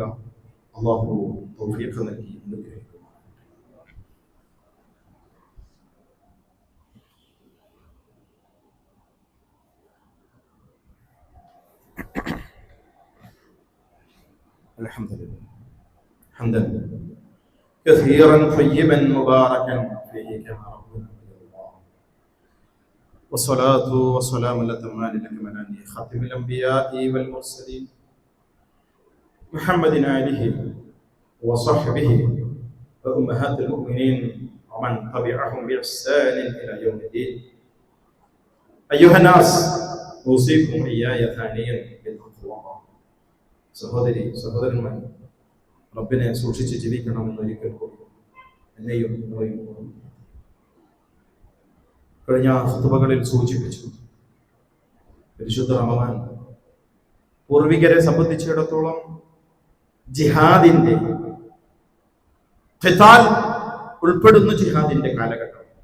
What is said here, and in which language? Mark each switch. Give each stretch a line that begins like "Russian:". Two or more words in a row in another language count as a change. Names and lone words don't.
Malayalam: അല്ലാഹു തൗഫീഖ് നൽകി അനുഗ്രഹിക്കുക.
Arabic: الحمد لله حمدا كثيرا طيبا مباركا فيه كما والصلاة والسلام الأتمان الأكملان خاتم الأنبياء والمرسلين محمد آله وصحبه وأمهات المؤمنين ومن تبعهم بإحسان إلى يوم الدين. أيها الناس أوصيكم إياي ثانيا بالتقوى.
Malayalam: സഹോദരന്മാർ, റബ്ബിനെ സൂക്ഷിച്ച് ജീവിക്കണമെന്ന് ഒരിക്കൽ കൂടി എന്നെയും കഴിഞ്ഞ ഖുതുബകളിൽ സൂചിപ്പിച്ചു. പരിശുദ്ധ റമദാൻ പൂർവികരെ സംബന്ധിച്ചിടത്തോളം ജിഹാദിന്റെ ഖിതാൽ ഉൾപ്പെടുന്ന ജിഹാദിന്റെ കാലഘട്ടം.